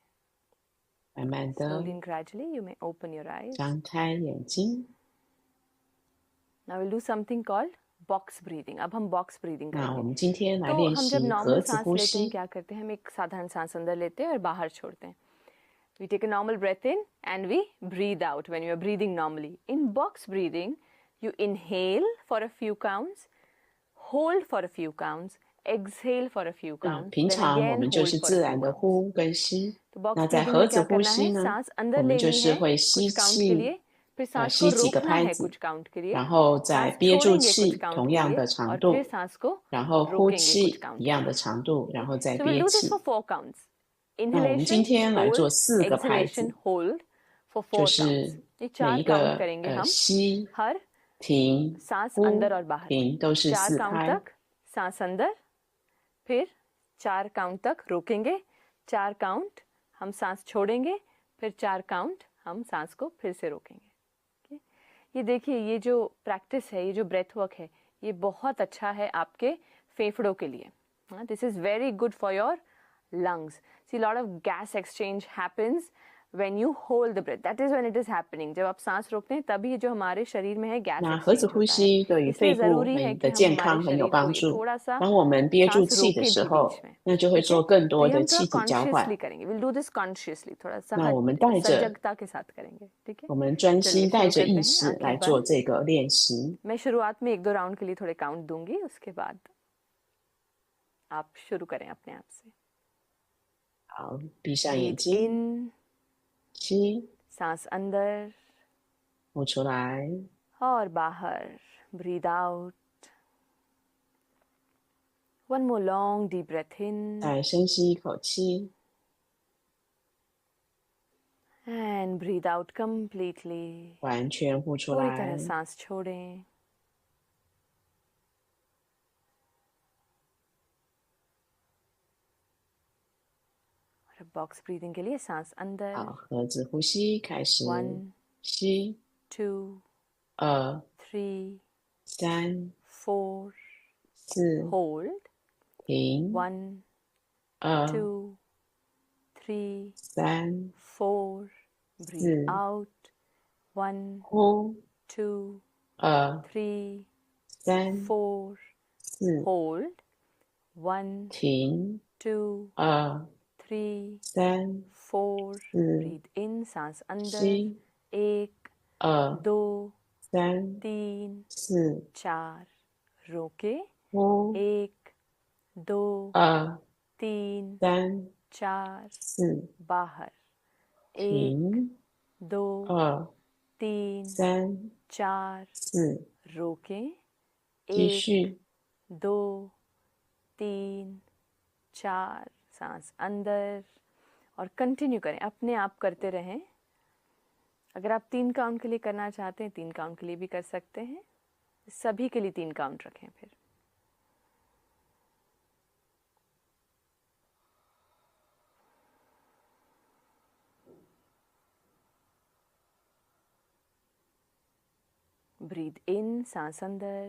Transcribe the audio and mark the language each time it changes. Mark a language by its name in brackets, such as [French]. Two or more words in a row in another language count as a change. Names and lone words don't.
[Chinese] 慢慢的 [English] Slowly and gradually you may open your eyes। [Chinese] 张开眼睛。 [English] Now we'll do something called box breathing। [Hindi] अब हम [English] box breathing [Chinese] 那我 [Hindi] करेंगे। [Chinese] 们今天来 [Hindi] तो [Chinese] 练 [Hindi] हम जब [Chinese] 习 [Hindi] नॉर्मल [Chinese] 盒子 [Hindi] सांस [Chinese] 呼 [Hindi] लेते हैं [Chinese] 吸。 [Hindi] क्या करते हैं, हम एक साधारण सांस अंदर लेते हैं और बाहर छोड़ते हैं। [English] We take a normal breath in and we breathe out when you are breathing normally। In box breathing, you inhale for a few counts, hold for a few counts, exhale for a few [Chinese] 那 [English] counts, [Chinese] 平 [English] then [Chinese] 常我 [English] again [Chinese] 们就 [English] hold [Chinese] 是 [English] for [Chinese] 自 [English] a [Chinese] 然 [English] few [Chinese] 的 [English] counts। [Chinese] 呼跟吸。 [Hindi] तो box [Chinese] 那在 [English] breathing [Chinese] 盒 [Hindi] में [Chinese] 子 [Hindi] क्या [Chinese] 呼 [Hindi] करना [Chinese] 吸 [Hindi] है, [Chinese] 呢， [Hindi] सांस [Chinese] 我 [Hindi] अंदर [Chinese] 们就 [Hindi] लेनी [Chinese] 是 [Hindi] है [Chinese] 会吸 [Hindi] कुछ काउंट के [Chinese] 气， [Hindi] लिए, फिर सांस को [Chinese] 吸几个 [Hindi] रोकना [Chinese] 拍 [Hindi] है [Chinese] 子， [Hindi] कुछ काउंट के लिए, [Chinese] 然后再 [Hindi] सांस [Chinese] 憋住 [Hindi] छोड़ेंगे [Chinese] 气 [Hindi] कुछ काउंट [Chinese] 同 [Hindi] के [Chinese] 样 [Hindi] लिए [Chinese] 的长 [Hindi] और फिर [Chinese] 度， [Hindi] सांस को [Chinese] 然后呼 [Hindi] रोकेंगे कुछ [Chinese] 气 [Hindi] काउंट [Chinese] 一 [Hindi] के [Chinese] 样的 [Hindi] लिए। [Chinese] 长度，然后再 [English] So we'll [Chinese] 憋 [English] do this [Chinese] 气。 [English] for 4 counts. [Chinese] 那我们今 [English] Inhalation, [Chinese] 天来 [English] hold, [Chinese] 做4个拍 [English] exhalation, [Chinese] 子， [English] hold for [Chinese] 就 [English] 4 counts। [Chinese] 是 [Hindi] ये [Chinese] 每 [Hindi] 4 [Chinese] 一 [Hindi] काउंट [Chinese] 个 [Hindi] करेंगे हम। [Chinese] 吸、 [Hindi] हर [Chinese] 停、 [Hindi] सांस [Chinese] 呼、 [Hindi] अंदर और बाहर [Chinese] 停都是 [Hindi] 4 [Chinese] 4 [Hindi] काउंट [Chinese] 拍。 [Hindi] तक सांस अंदर, फिर 4 काउंट तक रोकेंगे, 4 काउंट हम सांस छोड़ेंगे, फिर 4 काउंट हम सांस को फिर से रोकेंगे। ये देखिए, ये जो प्रैक्टिस है, ये जो [English] breath work [Hindi] है, ये बहुत अच्छा है आपके फेफड़ों के लिए। [English] this is very good for your lungs। See, lot of gas exchange happens when you hold the breath। That is when it is happening। [Hindi] जब आप सांस रोकते हैं तभी जो हमारे शरीर में है गैस [Chinese] 那盒子 [English] exchange [Chinese] 呼 [Hindi] होता है। [Chinese] 吸对于 [Hindi] इसलिए [Chinese] 肺部 [Hindi] जरूरी है [Chinese] 很 [Hindi] कि [Chinese] 的 [Hindi] हम [Chinese] 健 [Hindi] हमारे [Chinese] 康很有 [Hindi] शरीर को [Chinese] 帮 [Hindi] ये [Chinese] 助。 [Hindi] थोड़ा सा [Chinese] 当我们憋住 [Hindi] सांस [Chinese] 气的 [Hindi] रोके [Chinese] 时 [Hindi] भी [Chinese] 候 [Hindi] बीच में। [Chinese] 那就会 [Hindi] ठीक है, [Chinese] 做更 [Hindi] तो [Chinese] 多 [Hindi] ये [Chinese] 的 [Hindi] हम [Chinese] 气 [Hindi] थोड़ा [Chinese] 体交换。 [Hindi] कॉन्शियसली करेंगे। [English] will do this consciously, थोड़ा [Chinese] 那我们带着 [Hindi] सजगता के साथ करेंगे। ठीक है, [Chinese] 我们专 [Hindi] चलिए [Chinese] 心带 [Hindi] शुरू [Chinese] 着 [Hindi] करते [Chinese] 意 [Hindi] हैं। [Chinese] 识来 [Hindi] आंखें [Chinese] 做 [Hindi] बंद। [Chinese] 这个练习。 [Hindi] मैं शुरुआत में 1-2 राउंड के लिए थोड़े काउंट दूंगी, उसके बाद आप शुरू करें अपने आप से। [Chinese] 好，闭上眼 [English] Breathe [Chinese] 睛， [English] in, [Chinese] 吸， [Hindi] सांस अंदर, [Chinese] 吐出来。 [Hindi] और बाहर [English] breathe out. One more long deep breath in [Chinese] 再深吸一口气， [English] and breathe out completely. [Chinese] 完全呼出 [Hindi] पूरी [Chinese] 来。 [Hindi] तरह सांस छोड़ें. और [English] box breathing [Hindi] के लिए सांस अंदर. [Chinese] 好，盒子呼吸开始。 [English] 1, [Chinese] 吸， [English] 2, [Chinese] 2、 [English] 3, [Chinese] 3、 [English] 4. [Chinese] 4， [English] Hold. [Chinese] 停。 [English] 1, [Chinese] 2、 [English] 2, 3, [Chinese] 3、 [English] 4. Breathe [Chinese] 4， [English] out. 1, [Chinese] 呼。 [English] 2, [Chinese] 2、 [English] 3, [Chinese] 3、 [English] 4. [Chinese] 4， [English] Hold. 1, [Chinese] 停。 [English] 2, [Chinese] 2、 [English] 3, [Chinese] 3、 [English] 4. [Chinese] 4， [English] Breathe in. [Hindi] सांस अंदर. [Chinese] 吸。 [English] 1, [Chinese] 2、 [English] 2, [Chinese] 3、 [English] 3, [Chinese] 4， [Hindi] 4. रोके. [Chinese] 呼。 [English] 1, 2, [Chinese] 2、 [English] 3, [Chinese] 3、 [English] 4. [Chinese] 4， [Hindi] बाहर. 1, [Chinese] 停。 [English] 2, [Chinese] 2、 [English] 3, [Chinese] 3、 [English] 4. [Chinese] 4， [Hindi] रोके. [Chinese] 继 [English] 1, [Chinese] 续。 [English] 2, 3, 4. [Hindi] सांस अंदर और कंटिन्यू करें. अपने आप करते रहें. अगर आप 3 काउंट के लिए करना चाहते हैं 3 काउंट के लिए भी कर सकते हैं. सभी के लिए 3 काउंट रखें फिर. [English] breathe in. [Hindi] सांस अंदर.